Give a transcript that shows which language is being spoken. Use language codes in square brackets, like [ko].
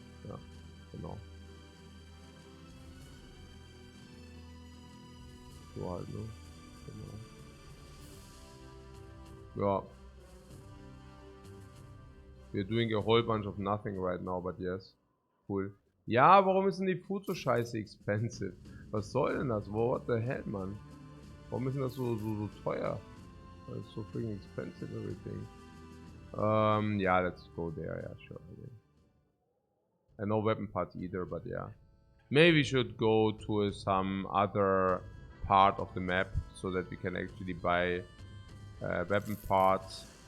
[de] Yeah, genau. So halt, ne? Genau. Ja. [en] We're doing a whole bunch of nothing right now, but yes. Cool. [de] Ja, warum ist denn die Food so scheiße expensive? Was soll denn das? [en] What the hell, man? [de] Warum ist denn das so teuer? [en] It's so freaking expensive, everything. Yeah, let's go there, yeah, sure. Okay. And no weapon parts either, but yeah. Maybe we should go to some other part of the map so that we can actually buy weapon parts.